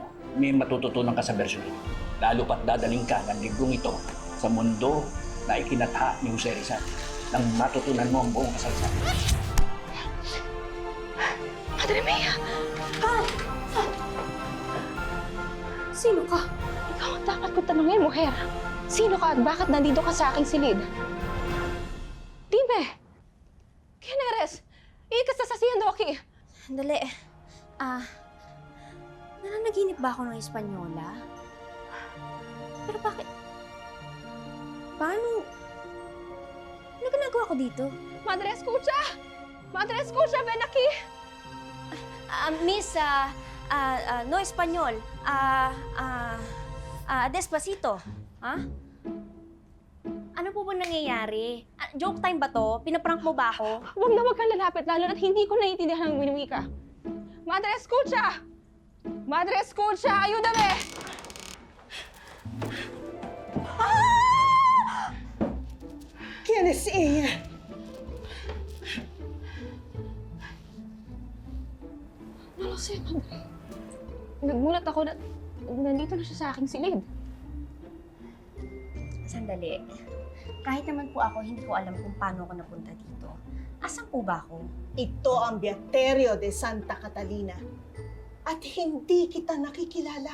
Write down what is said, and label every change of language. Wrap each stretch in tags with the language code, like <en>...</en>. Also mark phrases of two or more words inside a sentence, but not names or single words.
<tl>May matututunan ka sa bersyon ito. Lalo pat dadaling ka ng librong ito sa mundo na ikinatha ni Jose Rizal nang matutunan mo ang buong kasaysayan.</tl> <es>Madre Mia!</es> <tl>Sino ka? Ikaw ang dapat ko tanungin, mujer. Sino ka at bakit nandito ka sa aking silid?</tl> <es>Dime! ¿Quién eres? ¿Y qué estás haciendo aquí?</es> <tl>Sandali. Nananaginip ba ako ng Espanyola? Pero bakit? Paano? Ano ginagawa ko dito?</tl> <es>Madre, escucha! Madre, escucha! Ven aquí!</es> <tl>Miss, no Espanyol.</tl> <es>Despacito. Ha?</es> <tl>Ano po ba nangyayari? Joke time ba to? Pinaprank mo ba ako? Huwag na huwag kang lalapit, lalo na't hindi ko naiintindihan ang winuwi ka.</tl> <es>Madre, escucha! Madre, escucha! Ayúdame! ¿Quién es ella? No lo sé, madre.</es> <tl>Nagmulat ako na nandito na siya sa aking silid. Sandali. Kahit naman po ako, hindi ko alam kung paano ako napunta dito. Asan po ba ako? Ito ang Beaterio de Santa Catalina. At hindi kita nakikilala.</tl>